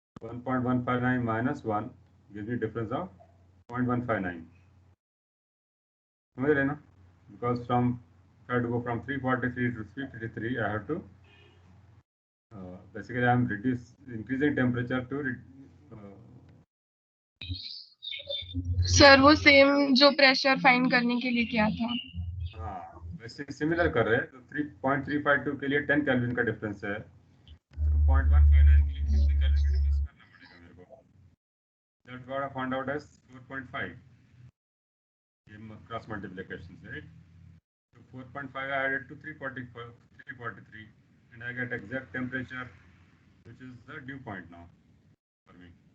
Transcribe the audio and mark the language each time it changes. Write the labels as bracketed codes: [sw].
[en] 1.159 minus 1 gives me difference of 0.159. [hi] समझ रहे ना? [en] Because from, if I have to go from 343 to 353, I have to basically I am increasing temperature to [hi] sir वो same जो pressure find करने के लिए किया था. हाँ वैसे सिमिलर कर रहे हैं, तो 3.352 के लिए 10 केल्विन का डिफरेंस है, तो 0.159 के लिए कितने केल्विन का डिफरेंस करना पड़ेगा मेरे को? [en] That's what I found out as 4.5 [hi] ये क्रॉस मल्टीप्लिकेशन से, [en] right? So 4.5 I added to 343 and I get exact temperature which is the dew point now for me.